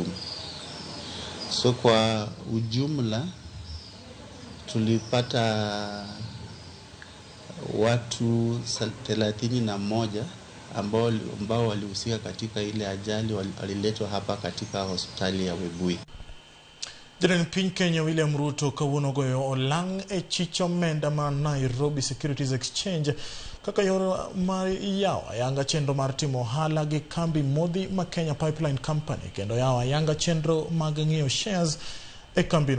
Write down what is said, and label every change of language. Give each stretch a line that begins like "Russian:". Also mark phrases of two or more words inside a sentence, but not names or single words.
Swahili: So kwa ujumla tulipata watu 31 ambao walihusika katika ile ajali waliletwa hapa katika hospitali ya Webuye.
Luo (Kenya and Tanzania): Jatend piny Kenya William Ruto kawuono goyo olang' e chich omenda ma Nairobi Securities Exchange kaka yor mar yawo ayanga chenro mar timo ohala gi kambi modhi ma Kenya Pipeline Company kendo yawo ayanga chenro mag ng'iewo shares e kambino.